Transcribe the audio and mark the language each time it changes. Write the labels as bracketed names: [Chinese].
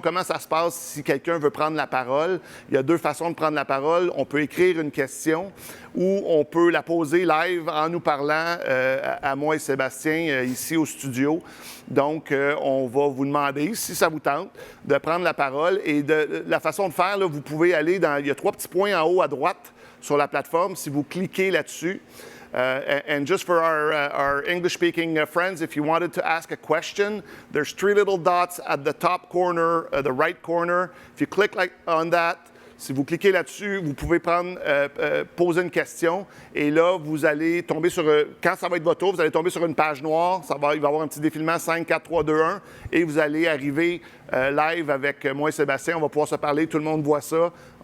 [French] Comment ça se passe si quelqu'un veut prendre la parole? Il y a deux façons de prendre la parole. On peut écrire une question ou on peut la poser live en nous parlant à moi et Sébastien ici au studio. Donc, on va vous demander, si ça vous tente, de prendre la parole. Et la façon de faire, là, vous pouvez aller il y a 3 petits points en haut à droite sur la plateforme. Si vous cliquez là-dessus, [English] and just for our English-speaking friends, if you wanted to ask a question, there's 3 little dots at the top corner, the right corner. If you click on that, [French] si vous cliquez là-dessus, vous pouvez poser une question et là, vous allez tomber sur, quand ça va être votre tour, vous allez tomber sur une page noire, il va y avoir un petit défilement 5, 4, 3, 2, 1 et vous allez arriver live avec moi et Sébastien. On va pouvoir se parler, tout le monde voit ça.